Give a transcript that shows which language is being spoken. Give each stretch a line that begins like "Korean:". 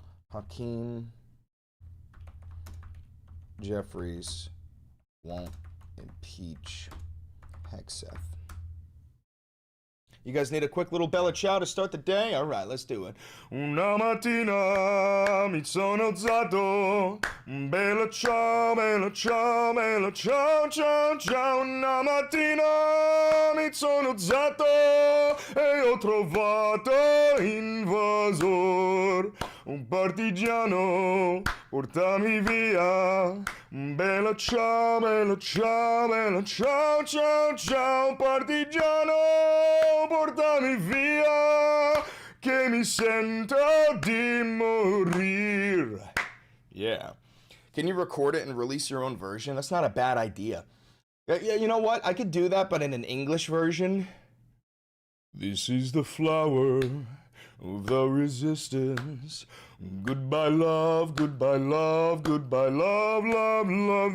English: Hakeem Jeffries won't impeach Hegseth. You guys need a quick little Bella Ciao to start the day? All right, let's do it.
Italian: Una mattina mi sono alzato. Bella ciao, bella ciao, bella ciao, ciao, ciao. Una mattina mi sono alzato e ho trovato invasor. Un partigiano, portami via. Bella ciao, bella ciao, bella ciao, ciao, ciao. Partigiano, portami via, che mi sento di morir.
English: Yeah. Can you record it and release your own version? That's not a bad idea. Yeah, you know what? I could do that, but in an English version. This is the flower of the resistance. Goodbye, love, goodbye, love, goodbye, love, love, love.